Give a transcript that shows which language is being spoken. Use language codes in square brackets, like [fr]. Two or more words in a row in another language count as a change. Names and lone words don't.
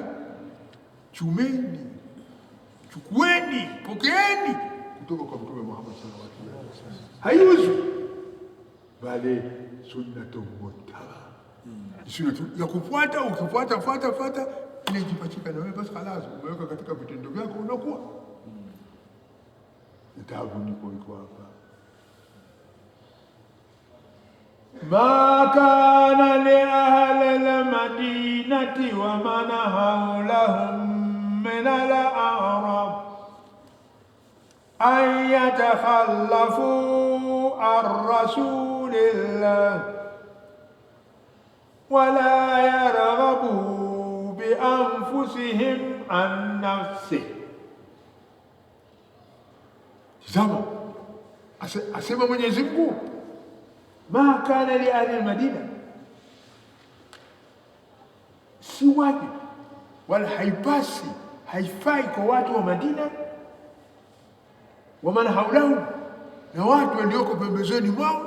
[sw] Chumeni, chukueni, pokeeni kutoka kwa Mtume Muhammad [ar] صلى الله عليه وسلم. [sw] Haiuzu, [ar] بل سنة متبعة, [sw] sunnatu ya kufuata. Ukifuata ile jipachika na wewe basi, خلاص umeweka katika vitendo vyako, unakuwa nitabu. Niko hapa, [ar] ما كان لأهل المدينة ومن حولهم من الأعراب أن يتخلفوا عن رسول الله ولا يرغبوا بأنفسهم عن نفسه. [sw] Tazama, asema Mwenyezi Mungu, [ar] ما كان لأهل المدينة, [sw] si wajibu wala haipasi, haifai kwa watu wa Madina, [ar] ومن حوله, [sw] na watu walioko pembezoni mwao.